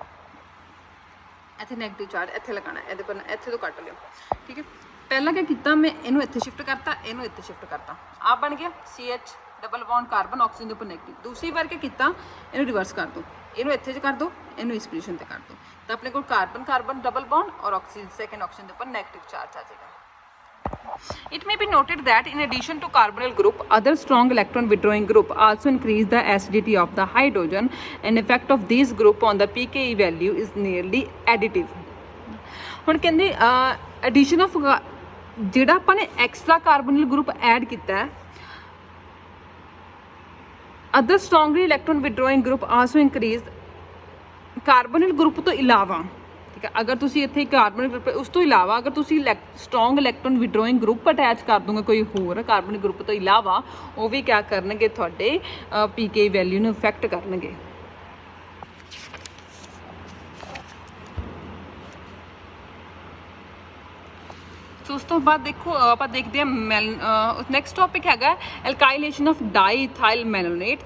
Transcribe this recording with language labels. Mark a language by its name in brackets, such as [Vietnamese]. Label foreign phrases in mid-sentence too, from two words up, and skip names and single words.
[Punjabi] ਇੱਥੇ [English] negative charge [Punjabi] ਇੱਥੇ ਲਗਾਉਣਾ ਇਹਦੇ ਪਰ ਇੱਥੇ ਤੋਂ ਕੱਟ ਲਿਓ ਠੀਕ ਹੈ ਪਹਿਲਾਂ ਕੀ ਕੀਤਾ ਮੈਂ ਇਹਨੂੰ ਇੱਥੇ ਸ਼ਿਫਟ ਕਰਤਾ ਇਹਨੂੰ ਇੱਥੇ ਸ਼ਿਫਟ ਕਰਤਾ ਆਹ ਬਣ ਗਿਆ CH [English] double bond carbon oxygen [Punjabi] ਦੇ ਉੱਪਰ ਨੈਗੇਟਿਵ ਦੂਸਰੀ ਵਾਰ ਕੀ ਕੀਤਾ ਇਹਨੂੰ ਰਿਵਰਸ ਕਰ ਦਿਓ ਇਹਨੂੰ ਇੱਥੇ 'ਚ ਕਰ ਦਿਓ ਇਹਨੂੰ ਇਸ ਪੋਜੀਸ਼ਨ ਤੇ ਕਰ ਦਿਓ ਤਾਂ ਆਪਣੇ ਕੋਲ [English] carbon double bond [Punjabi] ਔਰ [English] oxygen second oxygen [Punjabi] ਦੇ ਉੱਪਰ [English] negative charge [Punjabi] ਆ ਜਾਏਗਾ [English] It may be noted that in addition to carbonyl group, other strong electron withdrawing group also increase the acidity of the hydrogen. An effect of these group on the pKa value is nearly additive. [Punjabi] ਹੁਣ ਕਹਿੰਦੇ [English] addition of [Punjabi] ਜਿਹੜਾ ਆਪਾਂ ਨੇ [English] extra carbonyl group add [Punjabi] ਕੀਤਾ ਹੈ [English] other strongly electron withdrawing group also increase carbonyl group [Punjabi] ਤੋਂ ਇਲਾਵਾ ਠੀਕ ਹੈ ਅਗਰ ਤੁਸੀਂ ਇੱਥੇ [English] carbon group [Punjabi] ਉਸ ਤੋਂ ਇਲਾਵਾ ਅਗਰ ਤੁਸੀਂ [English] strong electron withdrawing group attach [Punjabi] ਕਰ ਦੋਗੇ ਕੋਈ ਹੋਰ [English] carbon group [Punjabi] ਤੋਂ ਇਲਾਵਾ ਉਹ ਵੀ ਕਿਆ ਕਰਨਗੇ ਤੁਹਾਡੇ [English] pK value [Punjabi] ਨੂੰ ਇਫੈਕਟ ਕਰਨਗੇ ਸੋ ਉਸ ਤੋਂ ਬਾਅਦ ਦੇਖੋ ਆਪਾਂ ਦੇਖਦੇ ਹਾਂ [English] next topic [Punjabi] ਹੈਗਾ [English] alkylation of diethyl malonate